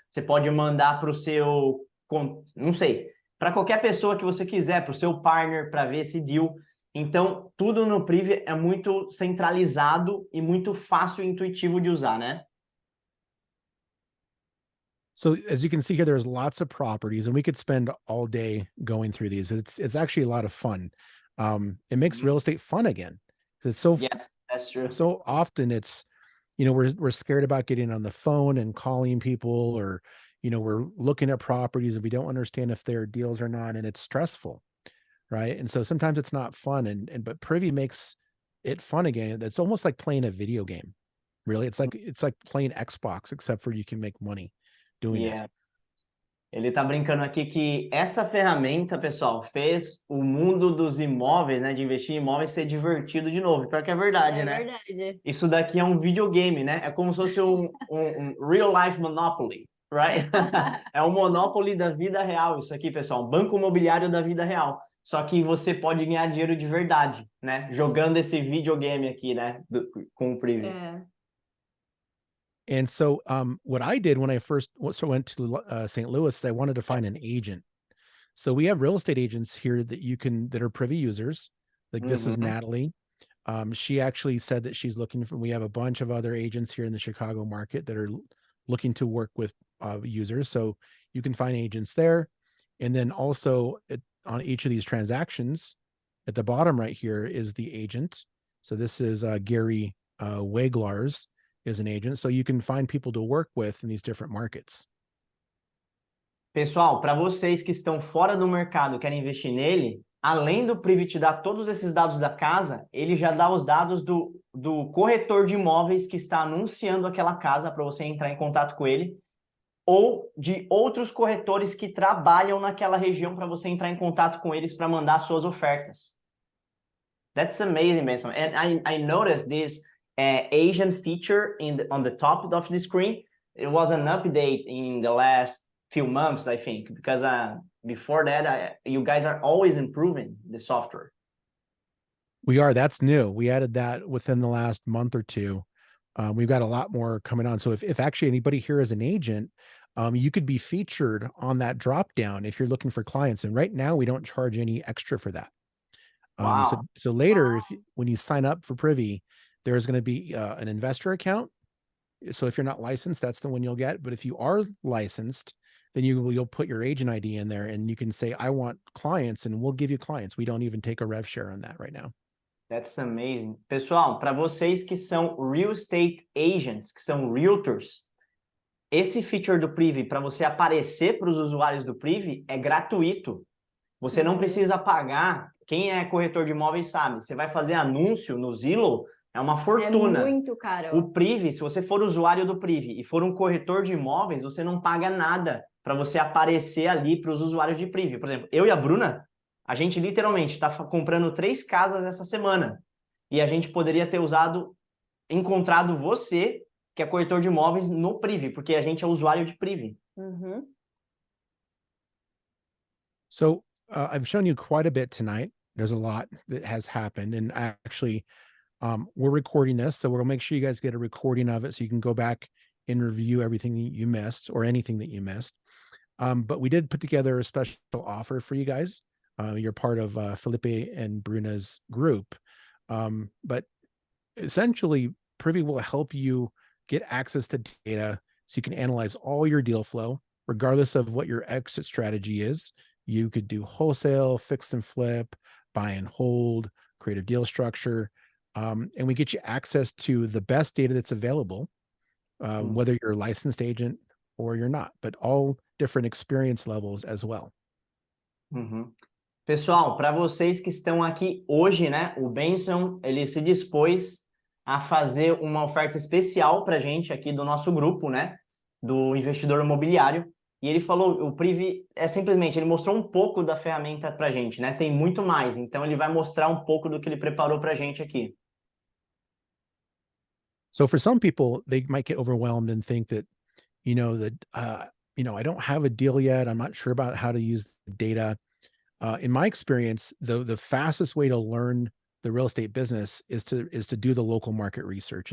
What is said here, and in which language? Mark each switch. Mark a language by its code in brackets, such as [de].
[pt] Você pode mandar para o seu, não sei, para qualquer pessoa que você quiser, para o seu partner, para ver esse deal. Então, tudo no Privy é muito centralizado e muito fácil e intuitivo de usar, né? [en] So as you can see here, there's lots of properties, and we could spend all day going through these. It's actually a lot of fun. It makes real estate fun again. It's so Yes, that's true. So often it's, we're scared about getting on the phone and calling people, or we're looking at properties and we don't understand if they're deals or not, and it's stressful, right? And so sometimes it's not fun, but Privy makes it fun again. It's almost like playing a video game. Really, it's like playing Xbox, except for you can make money doing it. [pt] Ele tá brincando aqui que essa ferramenta, pessoal, fez o mundo dos imóveis, né, de investir em imóveis ser divertido de novo. Pior que é verdade, né? É verdade. Isso daqui é um videogame, né? É como se fosse um [en] real life Monopoly, right? [pt] É um Monopoly da vida real isso aqui, pessoal. Um banco imobiliário da vida real. Só que você pode ganhar dinheiro de verdade, né? Jogando esse videogame aqui, né? Com o Privy. [en] And so what I did when I first went to St. Louis, I wanted to find an agent. So we have real estate agents here that are Privy users. Like this is Natalie. She actually said that she's looking for, we have a bunch of other agents here in the Chicago market that are looking to work with users. So you can find agents there. And then also on each of these transactions at the bottom right here is the agent. So this is Gary Weglars is an agent. So you can find people to work with in these different markets. [pt] Pessoal, para vocês que estão fora do mercado, querem investir nele, além do Privy te dar todos esses dados da casa, ele já dá os dados do corretor de imóveis que está anunciando aquela casa para você entrar em contato com ele, ou de outros corretores que trabalham naquela região para você entrar em contato com eles para mandar suas ofertas. [en] That's amazing, Benson. And I noticed this Asian feature on the top of the screen. It was an update in the last few months, I think, because before that, you guys are always improving the software. We are. That's new. We added that within the last month or two. We've got a lot more coming on. So if actually anybody here is an agent, you could be featured on that drop down if you're looking for clients. And right now we don't charge any extra for that. Wow. So later, when you sign up for Privy, there's going to be an investor account. So if you're not licensed, that's the one you'll get. But if you are licensed, then you'll put your agent ID in there and you can say, I want clients, and we'll give you clients. We don't even take a rev share on that right now. That's amazing. [pt] Pessoal, para vocês que são real estate agents, que são realtors, esse feature do Privy, para você aparecer para os usuários do Privy, é gratuito. Você não precisa pagar. Quem é corretor de imóveis sabe. Você vai fazer anúncio no Zillow, é uma fortuna. É muito caro. O Privy, se você for usuário do Privy e for um corretor de imóveis, você não paga nada para você aparecer ali para os usuários de Privy. Por exemplo, eu e a Bruna, a gente literalmente está comprando 3 casas essa semana. E a gente poderia ter encontrado você, que é corretor de imóveis, no Privy, porque a gente é usuário de Privy. [en] So I've shown you quite a bit tonight. There's a lot that has happened. And actually, we're recording this, so we'll make sure you guys get a recording of it so you can go back and review everything that you missed or anything that you missed. But we did put together a special offer for you guys. You're part of Felipe and Bruna's group. But essentially, Privy will help you get access to data so you can analyze all your deal flow, regardless of what your exit strategy is. You could do wholesale, fix and flip, buy and hold, create a deal structure. And we get you access to the best data that's available, whether you're a licensed agent or you're not, but all different experience levels as well. [pt] Pessoal, para vocês que estão aqui hoje, né, o Benson, ele se dispôs a fazer uma oferta especial para a gente aqui do nosso grupo, né, do investidor imobiliário. E ele falou, o Privy simplesmente, ele mostrou um pouco da ferramenta para a gente, né, tem muito mais. Então ele vai mostrar um pouco do que ele preparou para a gente aqui. [en] So for some people, they might get overwhelmed and think that, I don't have a deal yet. I'm not sure about how to use the data. In my experience, the fastest way to learn the real estate business is to do the local market research.